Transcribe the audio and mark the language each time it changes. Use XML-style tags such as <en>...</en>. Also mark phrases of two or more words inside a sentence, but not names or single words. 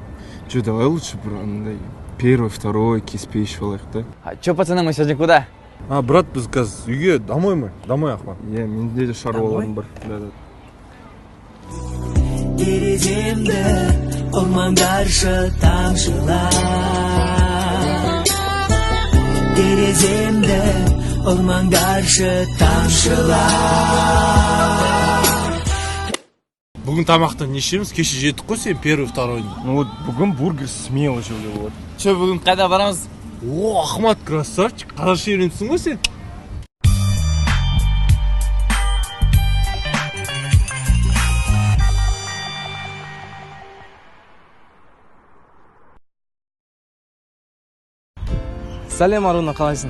<ru>Че, давай лучше первый, второй,</ru> <kk>кеспе ішіп алайық да.</kk> <ru>Че, пацаны, мы сегодня куда? Брат,</ru> <kk>біз қазір үйге домой ма?</kk> <ru>Домой Ахмат.</ru> <kk>Иә, менде де шаруаларым бар. Тереземді ормандаршы тамшылар. Тереземді ормандаршы тамшылар. Бүгін тамақтан не ішеміз? Кеше жеттік қой сен</kk> <ru>первый, второй. Ну вот</ru> <kk>бүгін бургер смело жеуге болады. Че, бүгін қайда барамыз?</kk> <ru>О, Ахмат, красавчик.</ru> <kk>Қазақша үйренсің ғой сен? Сәлем Аруна, қалайсың?</kk>